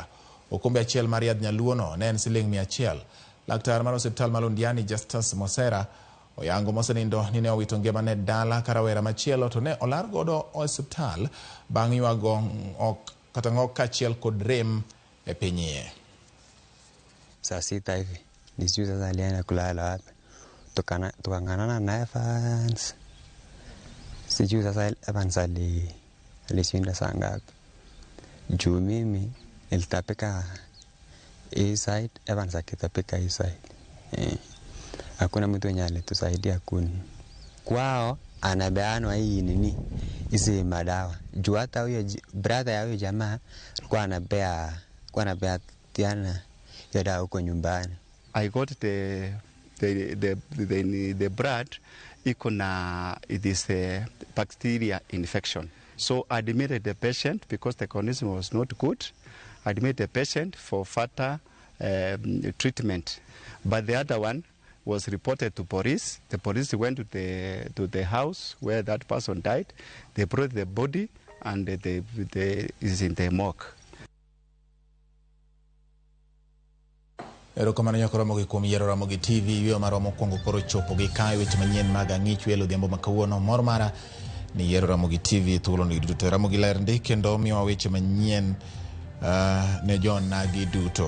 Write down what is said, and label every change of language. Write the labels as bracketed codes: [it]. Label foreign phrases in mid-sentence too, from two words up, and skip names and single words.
[luo] Okombe achiel mar yadh nyaluo no ne en siling 100. Laktar mar osiptal ma Londiani Justus Mosera oyango mosenindo ni ne owito ngimane dala ka rawera machielo to ne olar godo osiptal bang' ywago kata ng'ok kachiel kod rem e pinyie. [sw] Saa 6 hivi nisijui sasa alienda kulala wapi, tukang'anana na Evans. Sijui sasa Evans alishinda saa ngapi juu mimi nilitapika hii side, Evans akitapika hii side. Hakuna mtu mwenye alitusaidia kwao anabeanwa hii nini hizi madawa juu hata huyo brother ya huyo jamaa alikuwa anapea tiana ya dawa huko nyumbani. [en] I got the blood it is a bacteria infection. So I admitted the patient because the condition was not good. I admitted the patient for further treatment. But the other one was reported to police. The police went to the house where that person died. They brought the body and is in the morgue. [luo] Erokamano Nyako Ramogi kuom yiero Ramogi TV wiyo mar mokwongo koro chopo gi kae weche manyien mag ang'ich welo odhiambo ma kawuono. Mor mara ni yiero Ramogi TV thuolo ni duto. Ramogi ler ndi kendo miyo weche manyien ne jonagi duto.